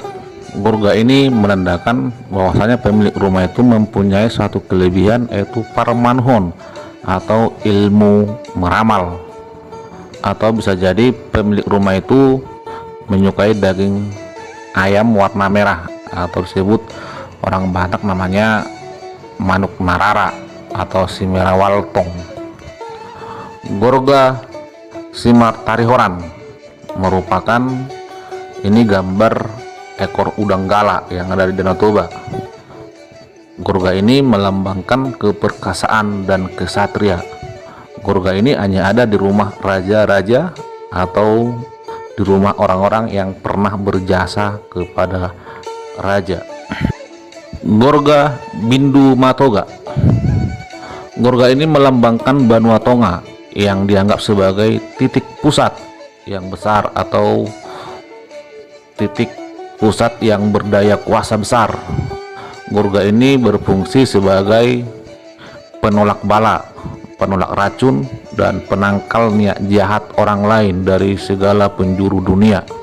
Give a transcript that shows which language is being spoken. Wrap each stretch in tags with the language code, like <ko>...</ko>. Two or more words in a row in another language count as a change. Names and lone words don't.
<id>Gorga ini menandakan bahwasanya pemilik rumah itu mempunyai suatu kelebihan, yaitu parmanhon atau ilmu meramal, atau bisa jadi pemilik rumah itu menyukai daging ayam warna merah atau disebut orang Batak namanya</id> <bbc>manuk narara</bbc> <id>atau si merah waltong. Gorga Simartarihoran merupakan ini gambar ekor udang gala yang ada di Danau Toba. Gorga ini melambangkan keperkasaan dan kesatria. Gorga ini hanya ada di rumah raja-raja atau di rumah orang-orang yang pernah berjasa kepada raja. Gorga Bindu Matoga. Gorga ini melambangkan Banua Tonga yang dianggap sebagai titik pusat yang besar atau titik pusat yang berdaya kuasa besar. Gorga ini berfungsi sebagai penolak bala, penolak racun, dan penangkal niat jahat orang lain dari segala penjuru dunia.</id>